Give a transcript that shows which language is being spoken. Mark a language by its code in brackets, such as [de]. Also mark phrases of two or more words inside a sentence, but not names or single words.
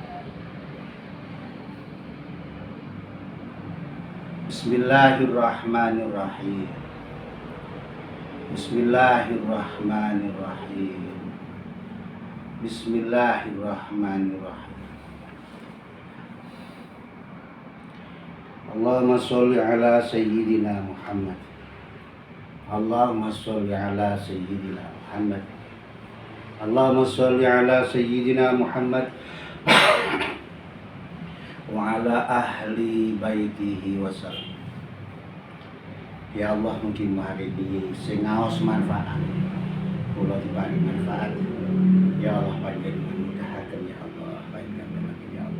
[ar] بسم الله الرحمن الرحيم. بسم الله الرحمن الرحيم. بسم الله الرحمن الرحيم. اللهم صل على سيدنا محمد. اللهم صل على سيدنا محمد. اللهم صل على سيدنا محمد وعلى أهل بيته وسلم. [jv] Ya Allah, mungkin hari ini sing ngaos manfaat, kula dibagi manfaat. Ya Allah, panjenengan mudahaken ya Allah, panjenengan ya Allah.